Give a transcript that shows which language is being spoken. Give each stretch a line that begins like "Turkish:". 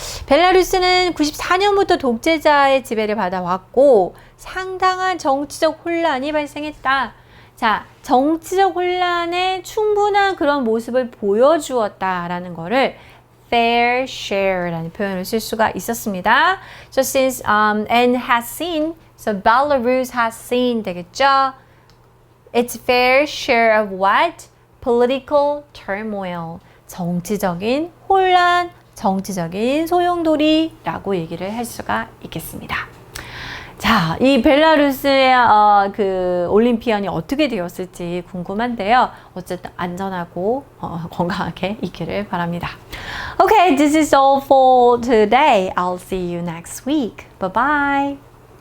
Korean: 벨라루스는 94년부터 독재자의 지배를 받아왔고 상당한 정치적 혼란이 발생했다. 자, 정치적 혼란에 충분한 그런 모습을 보여주었다라는 거를 fair share라는 표현을 쓸 수가 있었습니다.
English: So since and has seen, so Belarus has seen
Korean: 되겠죠?
English: Its fair share of what? Political turmoil.
Korean: 정치적인 혼란, 정치적인 소용돌이라고 얘기를 할 수가 있겠습니다. 자, 이 벨라루스의 그 올림피언이 어떻게 되었을지 궁금한데요. 어쨌든 안전하고 건강하게 있기를 바랍니다.
English: Okay, this is all for today. I'll see you next week. Bye bye.